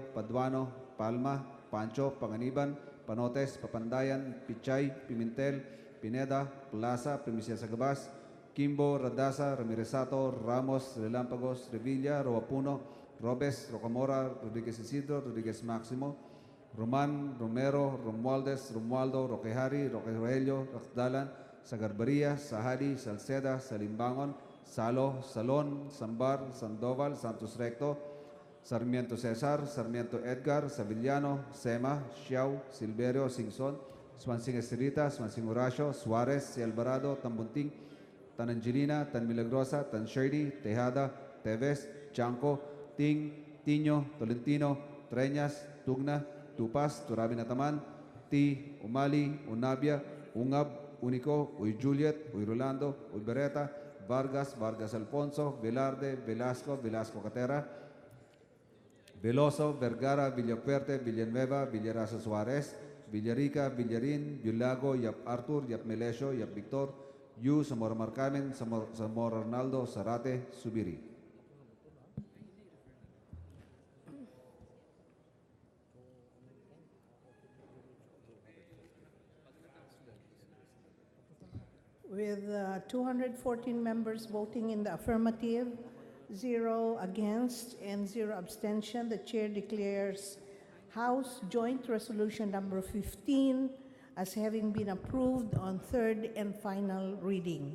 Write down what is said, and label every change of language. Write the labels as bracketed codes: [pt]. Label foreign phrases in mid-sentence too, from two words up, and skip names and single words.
[en] Paduano, Palma, Pancho, Panganiban, Panotes, Papandayan, Pichay, Pimentel, Pineda, Plaza, Primicia Sagabas, Kimbo, Radasa, Ramiresato, Ramos, Relampagos, Revilla, Roapuno, Robes, Rocamora, Rodriguez Isidro, Rodriguez Máximo, Roman, Romero, Romualdez, Romualdo, Roquejari, Roque Rogelio, Raxdalan, Sagarbaria, Sahari, Salceda, Salimbangon, Salo, Salon, Sambar, Sandoval, Santos Recto, Sarmiento Cesar, Sarmiento Edgar, Savillano, Sema, Xiao, Silverio, Singson, Swansing Estrita, Swansing Horacio, Suarez, Si Alvarado, Tambunting, Tan Angelina, Tan Milagrosa, Tan Shirley, Tejada, Teves, Chanco, Ting, Tiño, Tolentino, Treñas, Tugna, Tupas, Turabinataman, Ti, Umali, Unabia, Ungab, Unico, Uy Juliet, Uy Rolando, Uy Beretta, Vargas, Vargas Alfonso, Velarde, Velasco, Velasco Catera, Veloso, Vergara, Villafuerte, Villanueva, Villaraza Suarez, Villarica, Villarin, Yulago, Yap Arthur, Yap Melesio, Yap Victor, Yu, Zamora Marcamen, Zamora Arnaldo, Zarate, Subiri. With 214 members voting in the affirmative, 0 against, and 0 abstention, the chair declares House Joint Resolution number 15 as having been approved on third and final reading.